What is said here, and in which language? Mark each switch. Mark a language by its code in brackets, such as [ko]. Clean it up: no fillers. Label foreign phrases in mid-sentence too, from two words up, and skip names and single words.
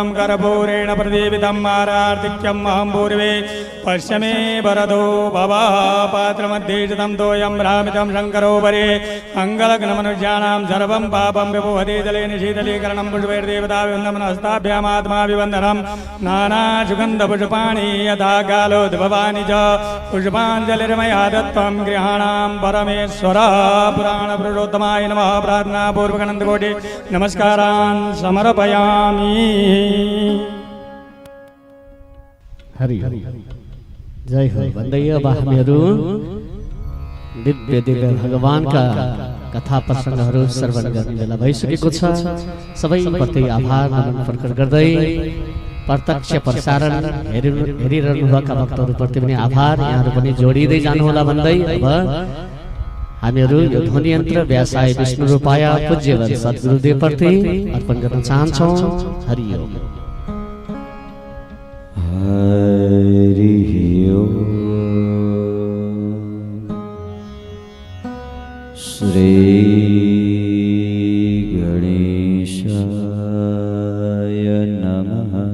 [sa] कर्पूरेण प्रदीपितम् आरार्तिक्यम् अहं पूर्वे पश्चिमे वरदो भव पात्रमध्ये शतं तोयं भ्रामितं शङ्करोपरि अङ्गलग्नमनुष्याणां सर्वं पापं विभुवति जलेन शीतलीकरणं पुष्पैर्देवताभिवन्दनमस्ताभ्यामात्माभिवन्दनं नानासुगन्धपुष्पाणि यथा कालोद्भवानि च पुष्पाञ्जलिर्मया दत्तं गृहाणां परमेश्वर पुराणपुरुषोत्तमाय नमः। प्रार्थनापूर्वकनन्दकोटि नमस्कारान् समर्पयामि। [ne] हरि जय हो भन्दै अब हामीहरू दिव्य दिव्य भगवानका कथा प्रसङ्गहरू श्रवण गर्ने बेला भइसकेको छ। सबैप्रति आभार नमन प्रकट गर्दै प्रत्यक्ष प्रसारण हेरिरहनुभएका भक्तहरूप्रति पनि आभार, यहाँहरू पनि जोडिँदै जानुहोला भन्दै अब हामीहरू यो ध्वनि यन्त्र [sa] व्यासाय विष्णुरूपाय [ne] पूज्यवर सद्गुरुदेवप्रति अर्पण गर्न चाहन्छौँ। [sa] हरि ओम। हरि ओम। श्री गणेशाय नमः।